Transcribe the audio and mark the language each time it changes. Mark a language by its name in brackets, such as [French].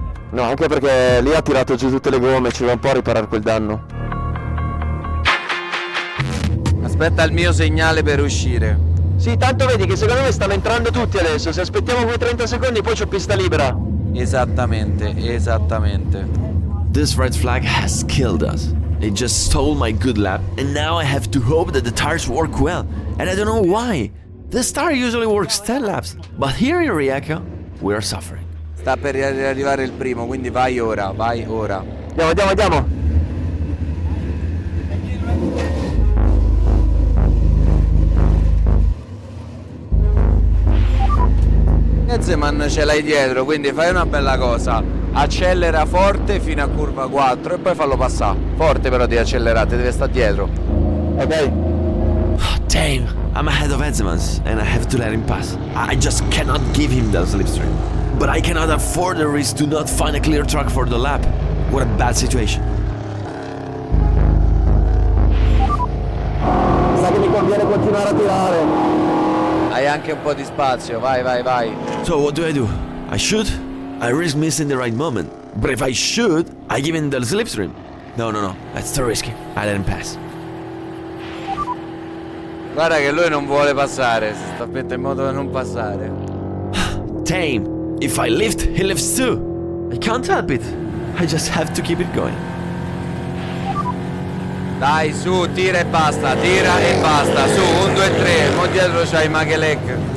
[Italian] No, anche perché lì ha tirato giù tutte le gomme, ci va un po' a riparare quel danno. Aspetta il mio segnale per uscire. Sì, tanto vedi che secondo me stanno entrando tutti adesso, se aspettiamo quei 30 secondi poi c'ho pista libera. Esattamente. [English] This red flag has killed us. It just stole my good lap, and now I have to hope that the tires work well. And I don't know why. This tire usually works 10 laps, but here in Rijeka, we are suffering. [Italian] Sta per arrivare il primo, quindi vai ora. Andiamo. Ezeman ce l'hai dietro, quindi fai una bella cosa. Accelera forte fino a curva 4 e poi fallo passare. Forte però di accelerare, deve stare dietro. Ok. [English] Damn, I'm ahead of Edsemans, and I have to let him pass. I just cannot give him the slipstream. But I cannot afford the risk to not find a clear track for the lap. What a bad situation. [Italian] Sa che mi conviene continuare a tirare. Hai anche un po' di spazio, vai. [English] So what do? I shoot? I risk missing the right moment. But if I shoot, I give him the slipstream. No, that's too risky. I let him pass. [Italian] Guarda che lui non vuole passare, si sta mettendo in modo da non passare. [English] Damn, if I lift, he lifts too. I can't help it. I just have to keep it going. [Italian] Dai, su, tira e basta, su, 1, 2, 3, mo dietro c'hai Makelek.